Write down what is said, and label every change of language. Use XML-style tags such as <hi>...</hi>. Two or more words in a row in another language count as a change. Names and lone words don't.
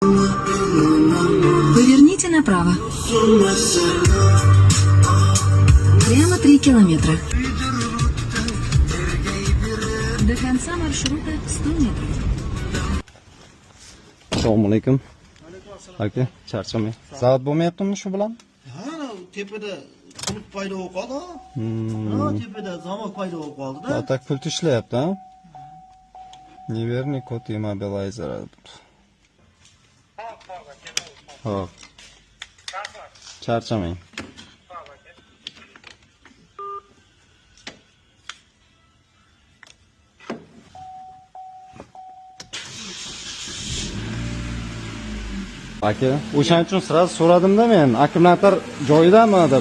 <ru>Поверните направо. Прямо 3 километра. До конца маршрута 100 метров.</ru> <uz>Assalomu alaykum. Aka, charchamay. Zavat bo'lmayaptimi shu bilan? Ha, tepada qulf paydo bo'lib qoldi. Ha, tepada zamok paydo bo'lib qoldi-da. Tak pult ishlayapti, ha?</uz> <ru>Неверный код immobilizer.</ru> <uz>Hop. Charchamang. Aka, o'shaning uchun sirasi so'radim-da men, akkumulyator joyidami deb.</uz>